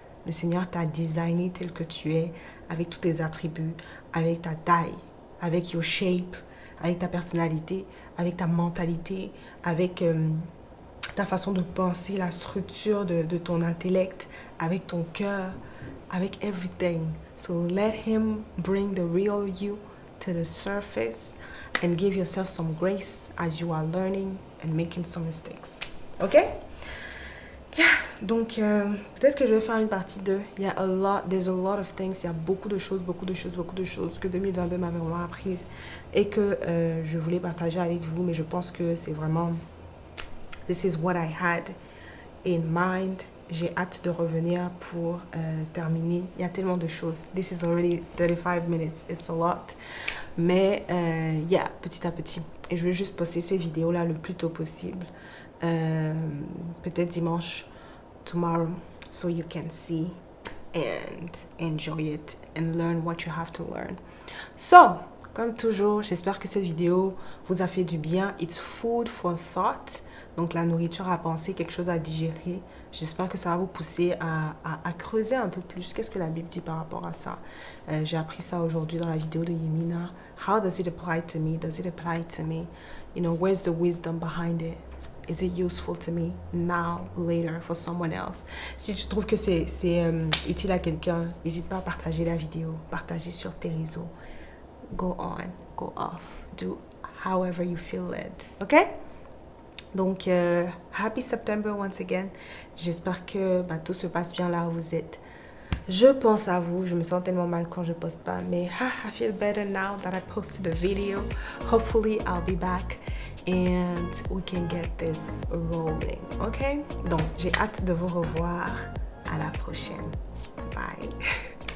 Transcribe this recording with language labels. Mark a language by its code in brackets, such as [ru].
[fr] Le Seigneur t'a designé tel que tu es, avec tous tes attributs, avec ta taille, avec [en] your shape, [fr] avec ta personnalité, avec ta mentalité, avec ta façon de penser, la structure de ton intellect, avec ton cœur, avec everything. [en] So let him bring the real you to the surface and give yourself some grace as you are learning and making some mistakes. Ok? Yeah. [fr] Donc, peut-être que je vais faire une partie 2. [en] There's a lot of things. [fr] Il y a beaucoup de choses que 2022 m'a vraiment apprises et que je voulais partager avec vous. Mais je pense que c'est vraiment, [en] this is what I had in mind. [fr] J'ai hâte de revenir pour terminer. Il y a tellement de choses. [en] This is already 35 minutes. It's a lot. [fr] Mais, petit à petit. Et je vais juste poster ces vidéos-là le plus tôt possible. Peut-être dimanche, [en] tomorrow, so you can see and enjoy it and learn what you have to learn. [fr] So, comme toujours, j'espère que cette vidéo vous a fait du bien. [en] It's food for thought. [fr] Donc, la nourriture à penser, quelque chose à digérer. J'espère que ça va vous pousser à creuser un peu plus. Qu'est-ce que la Bible dit par rapport à ça? J'ai appris ça aujourd'hui dans la vidéo de Yemina. [en] How does it apply to me? Does it apply to me? You know, where's the wisdom behind it? Is it useful to me now, later, for someone else? [fr] Si tu trouves que c'est utile à quelqu'un, n'hésite pas à partager la vidéo, partager sur tes réseaux. [en] Go on, go off, do however you feel led, ok? Donc, happy September once again. [fr] J'espère que tout se passe bien là où vous êtes. Je pense à vous. Je me sens tellement mal quand je poste pas. Mais [en] I feel better now that I posted a video. Hopefully, I'll be back and we can get this rolling. [fr] OK? Donc, j'ai hâte de vous revoir. À la prochaine. Bye.